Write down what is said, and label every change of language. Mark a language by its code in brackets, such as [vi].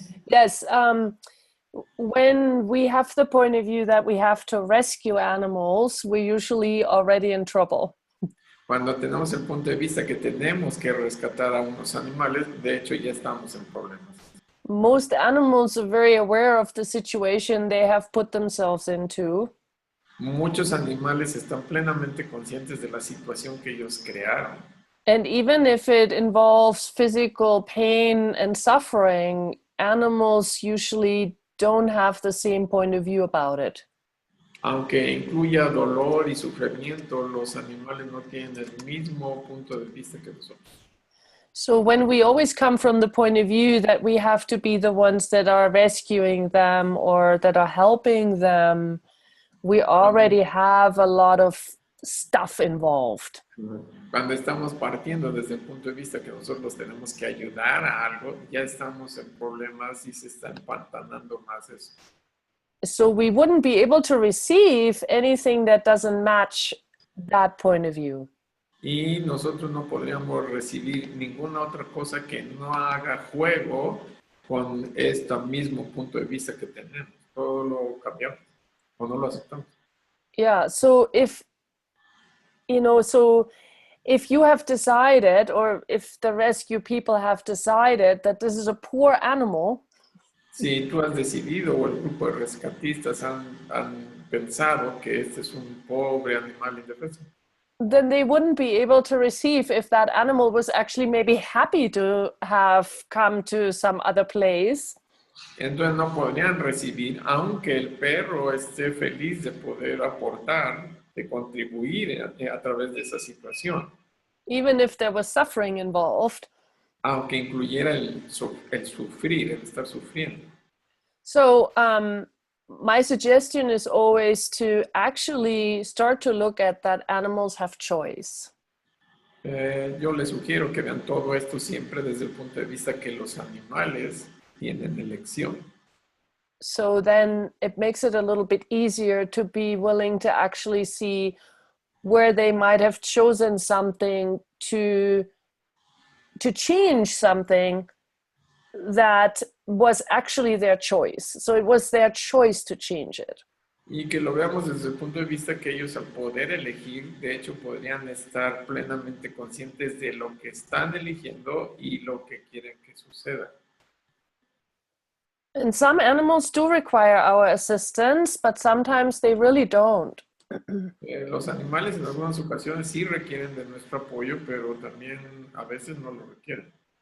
[en] Yes, when we have the point of view that we have to rescue animals, we're usually already in trouble. [es] Cuando tenemos el punto de vista que tenemos que rescatar a unos animales, de hecho ya estamos en problemas. [en] Most animals are very aware of the situation they have put themselves into. [es] Muchos animales están plenamente conscientes de la situación que ellos crearon. [en] And even if it involves physical pain and suffering, animals usually don't have the same point of view about it. [es] Aunque incluya dolor y sufrimiento, los animales no tienen el mismo punto de vista que nosotros. [en] So when we always come from the point of view that we have to be the ones that are rescuing them or that are helping them, we already have a lot of stuff involved. [es] Cuando estamos partiendo desde el punto de vista que nosotros tenemos que ayudar a algo, ya estamos en problemas y se está empantanando más eso. [en] So we wouldn't be able to receive anything that doesn't match that point of view. [es] Y nosotros no podríamos recibir ninguna otra cosa que no haga juego con este mismo punto de vista que tenemos. Todo lo cambiamos o no lo aceptamos. [en] Yeah, so if, so if you have decided, or if the rescue people have decided that this is a poor animal, [es] Si tú has decidido o el grupo de rescatistas han pensado que este es un pobre animal indefenso, [en] then they wouldn't be able to receive if that animal was actually maybe happy to have come to some other place. [es] entonces no podrían recibir, aunque el perro esté feliz de poder aportar, de contribuir a través de esa situación, [en] Even if there was suffering involved. [es] aunque incluyera el sufrir, el estar sufriendo. [en] So my suggestion is always to actually start to look at that animals have choice. [es] Yo les sugiero que vean todo esto siempre desde el punto de vista que los animales tienen elección. [en] So then it makes it a little bit easier to be willing to actually see where they might have chosen something to change something that was actually their choice. So it was their choice to change it. [es] Y que lo veamos desde el punto de vista que ellos al poder elegir, de hecho podrían estar plenamente conscientes de lo que están eligiendo y lo que quieren que suceda. [en] And some animals do require our assistance, but sometimes they really don't. [es] Los animales en algunas ocasiones sí requieren de nuestro apoyo, pero también a veces no lo requieren.